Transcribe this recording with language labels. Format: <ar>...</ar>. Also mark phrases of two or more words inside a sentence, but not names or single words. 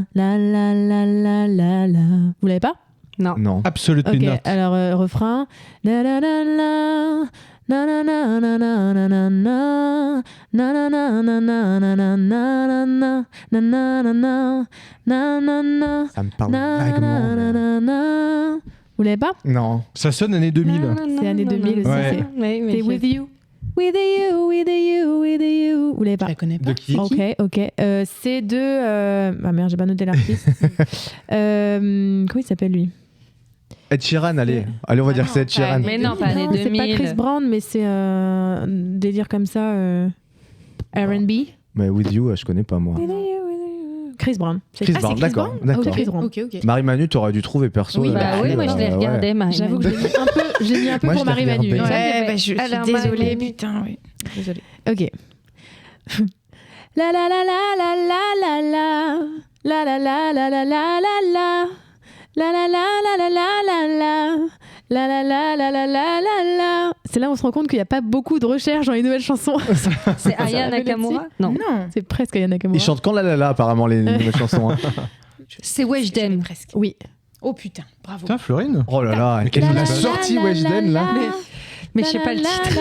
<fr>La la la la la la. Vous l'avez pas? Non. Absolument Ok, not. alors refrain. Na na na na. Na na na na na na na na. Na na na na na na na na na na. Na na na na. Na na na. Ça me parle Na vaguement. na na na na. Vous l'avez pas? Non. Ça sonne année 2000. C'est année 2000 aussi. Ouais. C'est With You.</fr> <en>With you, with you, with you.</en> <fr>Vous l'avez pas? Je la connais pas. De qui? Ok. C'est de. Ah merde, j'ai pas noté l'artiste. Comment il s'appelle lui? Ed Sheeran, allez. Allez, on va dire que c'est Ed Sheeran. Mais non, pas année Non, c'est 2000. pas Chris Brown, mais c'est un délire comme ça. R&B. Mais With You, je connais pas moi. Chris Brown. C'est- Chris Ah, Brown, c'est d'accord. Brown D'accord. Ok, Chris Brown. Ok. Marie-Manu, t'aurais dû trouver perso. Oui, Bah oui, moi je l'ai regardé, Marie. J'avoue que j'ai mis un peu Moi, pour je l'ai Marie-Manu. regardé. Ouais, bah, je suis Alors, désolée, Marie-Manu. putain, oui. Désolée. Ok. La la la la la la la la. La la la la la la la la. La la la la la la la la. La la la la la la la la. C'est là où on se rend compte qu'il n'y a pas beaucoup de recherches dans les nouvelles chansons. C'est Aya Ça Nakamura? Non. Non. C'est presque Aya Nakamura. Ils chantent quand la apparemment, les nouvelles chansons. Hein. C'est Weshden. Presque. Oui. Oh putain, bravo. Putain, Florine. Oh là là, Mais elle nous la a la sorti la Weshden la là. la. Mais je sais pas le titre.</fr>